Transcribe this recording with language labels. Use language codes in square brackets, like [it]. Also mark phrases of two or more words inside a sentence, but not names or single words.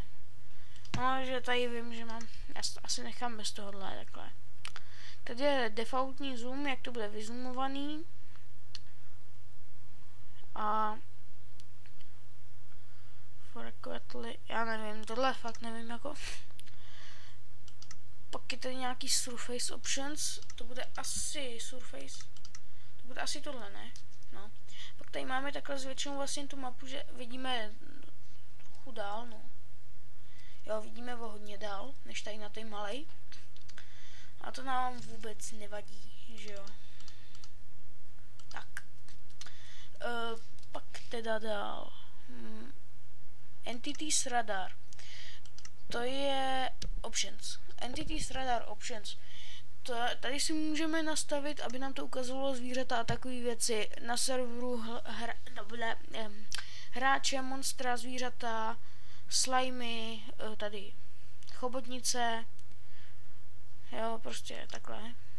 [cs] No, že tady vím, že mám, já to asi nechám bez tohohle, takhle. Tady je defaultní zoom, jak to bude vyzoomovaný. A frequently, já nevím, tohle fakt nevím jako. Pak je tady nějaký [en] surface options, [cs] to bude asi surface, to bude asi tohle, ne? No. Pak tady máme takhle zvětšinou vlastně tu mapu, že vidíme trochu dál, no. Jo, vidíme o hodně dál, než tady na té malej. A to nám vůbec nevadí, že jo. Tak. Pak teda dál. [en] Entities radar. [cs] To je options. [en] Entities radar options. [cs] Tady si můžeme nastavit, aby nám to ukazovalo zvířata a takové věci na serveru, hráče, monstra, zvířata, slimy, tady chobotnice, jo, prostě takhle.